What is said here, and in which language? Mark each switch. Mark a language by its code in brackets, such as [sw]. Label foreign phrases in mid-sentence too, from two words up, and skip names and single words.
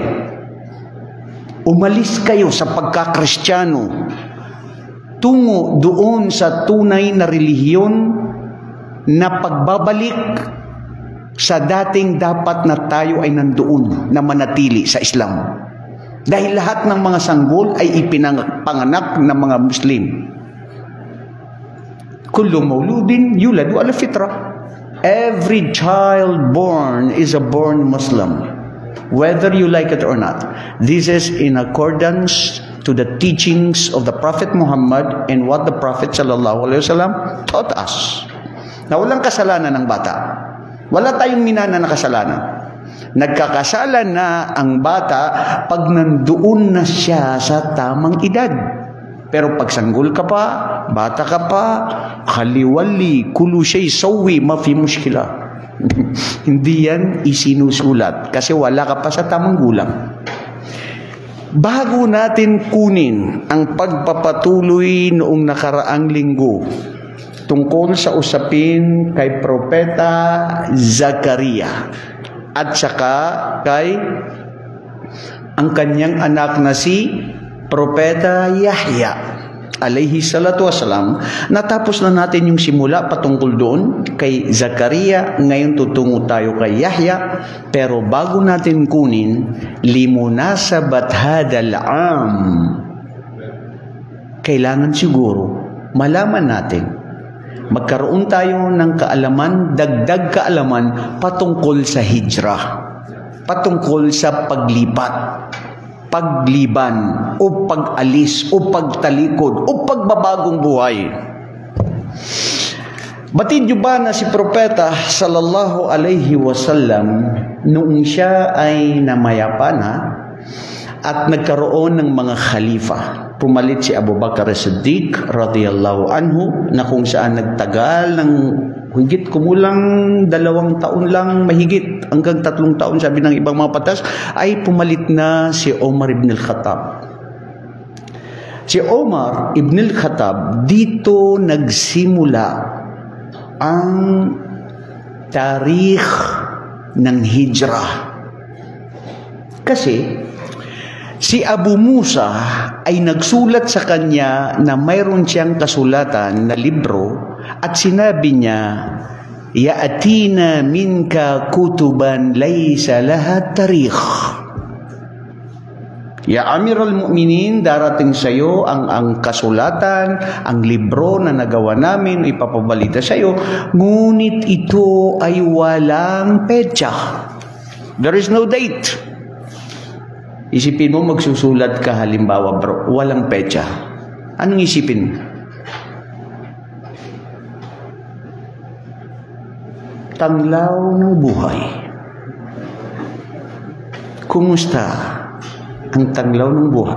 [tl] Umalis kayo sa pagkakristyano tungo doon sa tunay na relihiyon na pagbabalik sa dating dapat na tayo ay nandoon na manatili sa Islam. Dahil lahat ng mga sanggol ay ipinanganak ng mga Muslim. [ar] كل مولود يولد على الفطرة. [en] Every child born is a born Muslim, whether you like it or not. This is in accordance to the teachings of the Prophet Muhammad and what the Prophet [ar] صلى الله عليه وسلم [en] taught us. [tl] Na walang kasalanan ng bata. Wala tayong minana na kasalanan. Nagkakasala na ang bata pag nandoon na siya sa tamang edad. Pero pag sanggol ka pa, bata ka pa, [ar] خلي والي، كل شي سوا، ما في مشكلة. [tl] Hindi yan isinusulat kasi wala ka pa sa tamang gulang. Bago natin kunin ang pagpapatuloy noong nakaraang linggo tungkol sa usapin kay Propeta Zakaria at saka kay ang kanyang anak na si Propeta Yahya [ar] عليه الصلاة والسلام. [tl] Natapos na natin yung simula patungkol doon kay Zakaria. Ngayon tutungo tayo kay Yahya. Pero bago natin kunin, [ar] لمناسبة هذا العام, [tl] kailangan siguro malaman natin, magkaroon tayo ng kaalaman, dagdag kaalaman patungkol sa hijrah, patungkol sa paglipat, pagliban, o pag-alis, o pagtalikod, o pagbabagong buhay. Batid niyo ba na si Propeta [ar] صلى الله عليه وسلم [tl] noong siya ay namayapa na at nagkaroon ng mga khalifa, pumalit si Abu Bakar as-Siddiq [ar] رضي الله عنه [tl] na kung saan nagtagal ng higit kumulang 2 taon lang, mahigit hanggang 3 taon, sabi ng ibang mga patas, ay pumalit na si Omar ibn al-Khattab. Si Omar ibn al-Khattab, dito nagsimula ang tarikh ng hijrah. Kasi si Abu Musa ay nagsulat sa kanya na mayroon siyang kasulatan na libro at sinabi niya, [ar] "يأتينا منك كتبا ليس لها تاريخ." يا أمير المؤمنين, [tl] darating sa iyo ang kasulatan, ang libro na nagawa namin, ipapabalita sa iyo, ngunit ito ay walang petsa. [en] There is no date. [tl] Isipin mo, magsusulat ka halimbawa bro, walang petsa. Anong isipin? Tanglaw ng buhay. Kumusta ang tanglaw ng buhay?